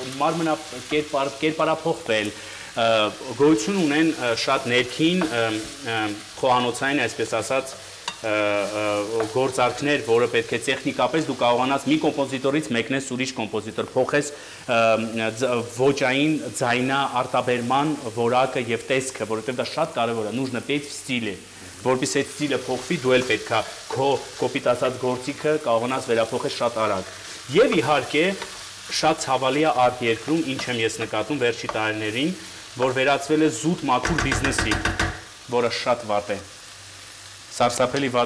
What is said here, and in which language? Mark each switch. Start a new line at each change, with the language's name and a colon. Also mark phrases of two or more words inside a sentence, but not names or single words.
Armenian: կերպարափոխվել, գոյություն ունեն շատ ներքին խոհանոցային, այսպես ասած, գործարքներ, որը պետք է տեխնիկապես դու կարողանաս մի կոմպոզիտորից մեկնես ուրիշ կոմպոզիտոր, փոխես ոճային ձայնա արտաբերման որակը եւ տեսքը, որովհետեւ դա շատ կարեւոր է,
Russian: нужно петь в стиле,
Armenian: որպեսզի այդ ստիլը փոխվի, դու էլ պետքա քո կոպիտ ասած գործիքը կարողանաս վերափոխել շատ արագ։ Եվ իհարկե շատ ցավալի է արտ երկրում, ինչ եմ ես նկատում վերջի տարիներին, որ վերածվել է զուտ մաքուր բիզնեսի, որը շատ վատ է։ Սարսափելի վատ